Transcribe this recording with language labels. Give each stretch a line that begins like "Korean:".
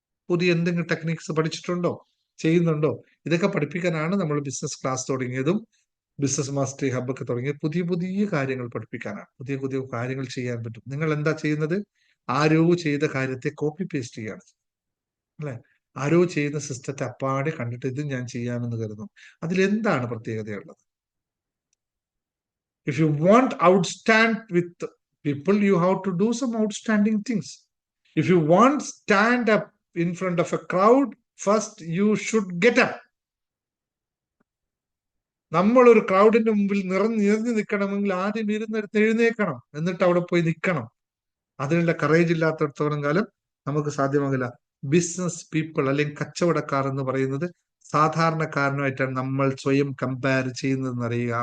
Malayalam: പുതിയ എന്തെങ്കിലും ടെക്നിക്സ് പഠിച്ചിട്ടുണ്ടോ? ചെയ്യുന്നുണ്ടോ? ഇതൊക്കെ പഠിപ്പിക്കാനാണ് നമ്മൾ ബിസിനസ് ക്ലാസ് തുടങ്ങിയതും ബിസിനസ് മാസ്റ്ററി ഹബ് ഒക്കെ തുടങ്ങിയത്. പുതിയ പുതിയ കാര്യങ്ങൾ പഠിപ്പിക്കാനാണ്. പുതിയ പുതിയ കാര്യങ്ങൾ ചെയ്യാൻ പറ്റും. നിങ്ങൾ എന്താ ചെയ്യുന്നത്? ആരോ ചെയ്ത കാര്യത്തെ കോപ്പി പേസ്റ്റ് ചെയ്യാണ് അല്ലെ? ആരോ ചെയ്യുന്ന സിസ്റ്റത്തെ അപ്പാടെ കണ്ടിട്ട് ഇത് ഞാൻ ചെയ്യാമെന്ന് കരുതും. അതിലെന്താണ് പ്രത്യേകതയുള്ളത്?
English: If you want outstand with people, you have to do some outstanding things. If you want stand up in front of a crowd, first you should get up.
Malayalam: നമ്മൾ ഒരു ക്രൗഡിന്റെ മുമ്പിൽ നിറഞ്ഞു നിൽക്കണമെങ്കിൽ ആദ്യം ഇരുന്നെടുത്ത് എഴുന്നേക്കണം, എന്നിട്ട് അവിടെ പോയി നിൽക്കണം. അതിനുള്ള കറേജ് ഇല്ലാത്തടത്തോളം കാലം നമുക്ക് സാധ്യമാകില്ല. ബിസിനസ് പീപ്പിൾ അല്ലെങ്കിൽ കച്ചവടക്കാർ എന്ന് പറയുന്നത് സാധാരണക്കാരനുമായിട്ടാണ് നമ്മൾ സ്വയം കമ്പയർ ചെയ്യുന്നതെന്ന് അറിയുക.